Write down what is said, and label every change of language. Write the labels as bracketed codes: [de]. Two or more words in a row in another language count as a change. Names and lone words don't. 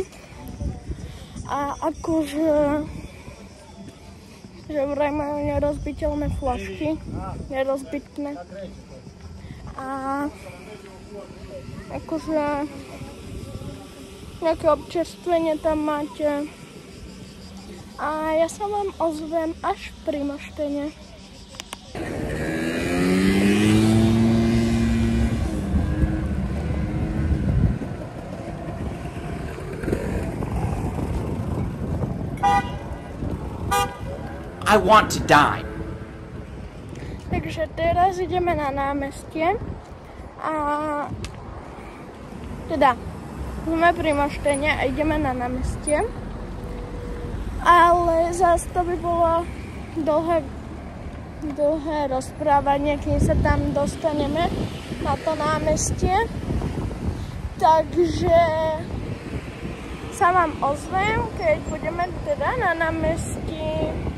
[sk] A akože, že vraj majú nerozbiteľné flašky, nerozbitné. A akože nejaké občerstvenie tam máte. A ja sa vám ozvem až v Primoštene. [en] I want to die. [sk] Takže teraz ideme na námestie a teda sme pri Moštene a ideme na námestie, ale zase to by bolo dlhé rozprávanie, kým sa tam dostaneme na to námestie, takže sa vám ozvem, keď budeme teda na námestí.